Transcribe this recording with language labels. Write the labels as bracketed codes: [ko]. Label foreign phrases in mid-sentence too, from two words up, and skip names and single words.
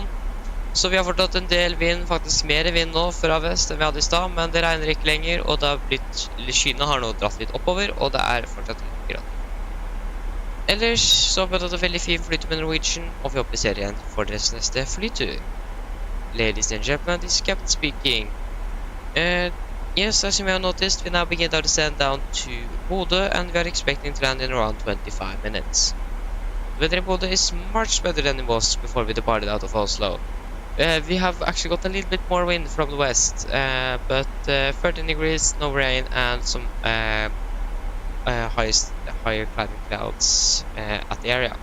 [no] Så vi har fortsatt en del vind, faktisk mer vind nå fra vest enn vi hadde i stad, men det regner ikke lenger, og det har blitt, skyene har nå dratt litt oppover, og det er fortsatt litt grann. Ellers så har vi hatt en veldig fin flytur med Norwegian, og vi håper vi ser igjen for deres neste flytur. [en] Ladies and gentlemen, this is Captain speaking. Yes, as you may have noticed, we now begin our descent down to Bodø, and we are expecting to land in around 25 minutes. The weather in Bodø is much better than it was before we departed out of Oslo. We have actually got a little bit more wind from the west, but 13 degrees, no rain, and some higher climbing clouds at the area.